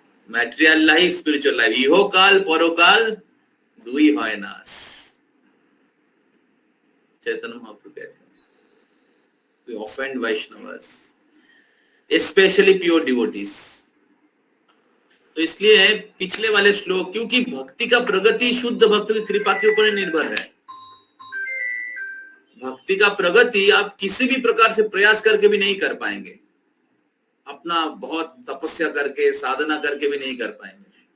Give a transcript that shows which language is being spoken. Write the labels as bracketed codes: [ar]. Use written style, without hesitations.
[bn] Material life, spiritual life, ইহকাল পরকাল দুই হয় নাশ। [hi] चैतन्य महाप्रभु कहते हैं, [en] we offend Vaishnavas, especially pure devotees। [hi] तो इसलिए पिछले वाले श्लोक, क्योंकि भक्ति का प्रगति शुद्ध भक्तों की कृपा के ऊपर निर्भर है। भक्ति का प्रगति आप किसी भी प्रकार से प्रयास करके भी नहीं कर पाएंगे, अपना बहुत तपस्या करके साधना करके भी नहीं कर पाएंगे।